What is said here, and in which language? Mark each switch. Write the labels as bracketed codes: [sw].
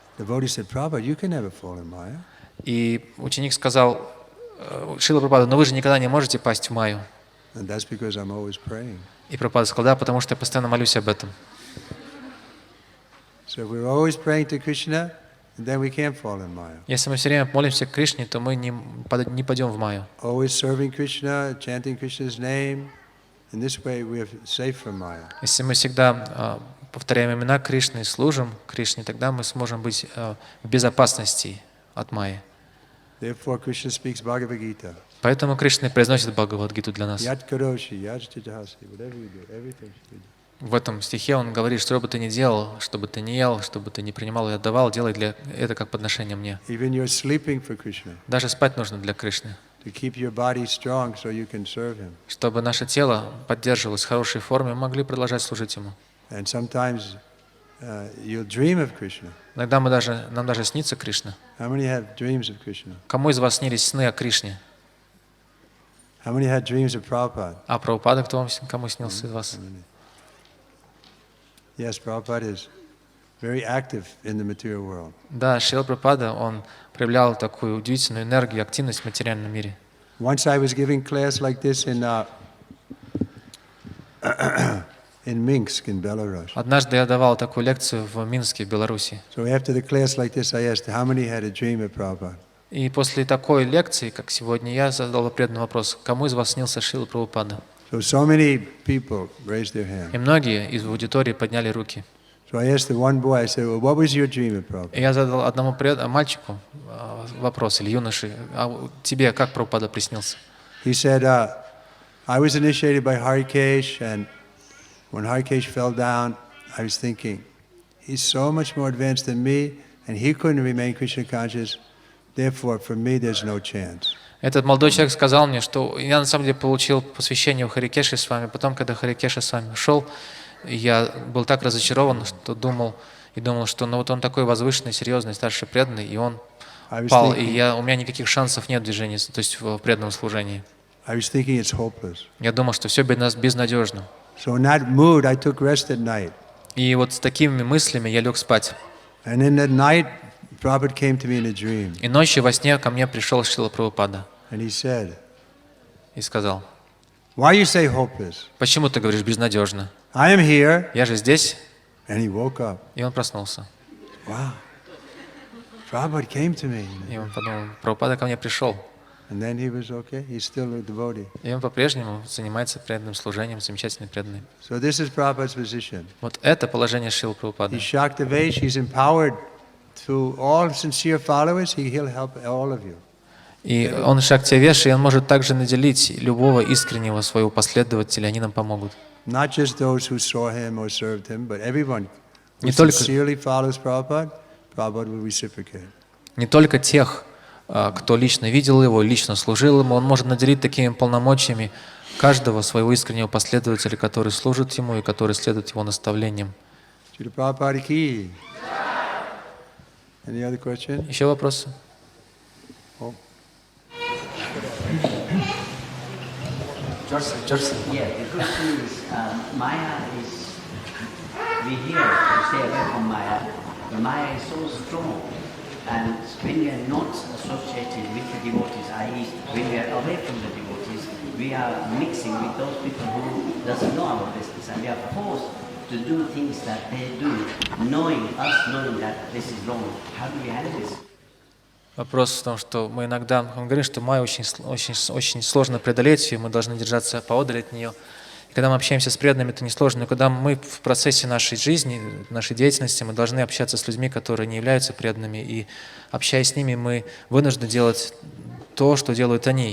[en] The devotee said, Prabhupada, you can never fall in Maya. [ru] И ученик сказал: Шрила Прабхупада, но вы же никогда не можете пасть в Майю. [en] And that's because I'm always praying. [ru] И Прабхупада сказал: да, потому что я постоянно молюсь об этом. [en] So if we're always praying to Krishna, then we can't fall in Maya. [ru] Если мы все время молимся к Кришне, то мы не падем в Майю. [en] Always serving Krishna, chanting Krishna's name. In this way, we're safe from Maya. [ru] Если мы всегда повторяем имена Кришны и служим Кришне, тогда мы сможем быть в безопасности от Майи. [en] Therefore, Krishna speaks Bhagavad Gita. [ru] Поэтому Кришна произносит Бхагавад-гиту для нас. [sa] Yat karoshi, yat chitahasi, [en] whatever you do, everything should be done. [ru] В этом стихе он говорит, что бы ты ни делал, что бы ты ни ел, что бы ты ни принимал и отдавал, делай это как подношение мне. [en] Even you're sleeping for Krishna. [ru] Даже спать нужно для Кришны, [en] To keep your body strong so you can serve Him. [ru] чтобы наше тело поддерживалось в хорошей форме, мы могли продолжать служить Ему. [en] And sometimes you'll dream of Krishna. [ru] Иногда нам даже снится Кришна. [en] How many have dreams of Krishna? [ru] Кому из вас снились сны о Кришне? [en] How many had dreams of Prabhupada? [ru] А Прабхупада, кому снился из вас? [en] Yes, Prabhupada is very active in the material world. [ru] Да, Шрила Прабхупада, он проявлял такую удивительную энергию и активность в материальном мире. [en] Once I was giving class like this in Minsk, in Belarus. [ru] Однажды я давал такую лекцию в Минске, в Беларуси. [en] So after the class like this, I asked, how many had a dream of Prabhupada? [ru] И после такой лекции, как сегодня, я задал преданный вопрос: кому из вас снился Шрила Прабхупада? [en] So many people raised their hand. [ru] И многие из аудитории подняли руки. [en] So I asked the one boy, I said, well, what was your dream of Prabhupada? [ru] И я задал одному мальчику вопрос, или юноше: а тебе как Прабхупада приснился? [en] He said, I was initiated by Harikesh, and when Harikesh fell down, I was thinking, he's so much more advanced than me, and he couldn't remain Krishna conscious, therefore for me there's no chance. [ru] Этот молодой человек сказал мне, что я на самом деле получил посвящение у Харикеши с вами. Потом, когда Харикеша с вами ушел, я был так разочарован, что думал, что вот он такой возвышенный, серьезный, старший преданный, и он пал, и у меня никаких шансов нет в движении, то есть в преданном служении. Я думал, что все безнадежно. [en] So in that mood, I took rest at night. [ru] И вот с такими мыслями я лег спать. [en] And in that night, Prabhupada came to me in a dream. [ru] И ночью во сне ко мне пришел Шрила Прабхупада. [en] And he said, [ru] и сказал: [en] why you say hopeless? [ru] Почему ты говоришь безнадежно? [en] I am here. [ru] Я же здесь. [en] And he woke up. [ru] И он проснулся. [en] Wow. Prabhupada came to me. [ru] И он подумал: Прабхупада ко мне пришел. [en] And then he was okay. He's still a devotee. [ru] И он по-прежнему занимается преданным служением, замечательный преданный. [en] So this is Prabhupada's position. [ru] Вот это положение Шрилы Прабхупады. [en] He's Shaktavesh. He's empowered to all sincere followers. He'll help all of you. [ru] И он Шактивеш, и он может также наделить любого искреннего своего последователя, они нам помогут. [en] Not just those who saw him or served him, but everyone who sincerely follows Prabhupada, Prabhupada will reciprocate. [ru] Не только тех, кто лично видел его, лично служил ему, он может наделить такими полномочиями каждого своего искреннего последователя, который служит ему и который следует его наставлениям. [en] Шрила Прабхупада ки. Any other question? [ru] Еще вопросы? [en] Yeah, the question is, Maya is, we hear to stay away from Maya, but Maya is so strong. And when we are not associated with the devotees, i.e. when we are away from the devotees, we are mixing with those people who doesn't know our business, and we are forced to do things that they do, knowing that this is wrong. How do we handle this? [ru] Вопрос в том, что мы иногда говорим, что майя очень сложно преодолеть ее, мы должны держаться поодаль от нее. И когда мы общаемся с преданными, это несложно. Но когда мы в процессе нашей жизни, нашей деятельности, мы должны общаться с людьми, которые не являются преданными. И общаясь с ними, мы вынуждены делать то, что делают они.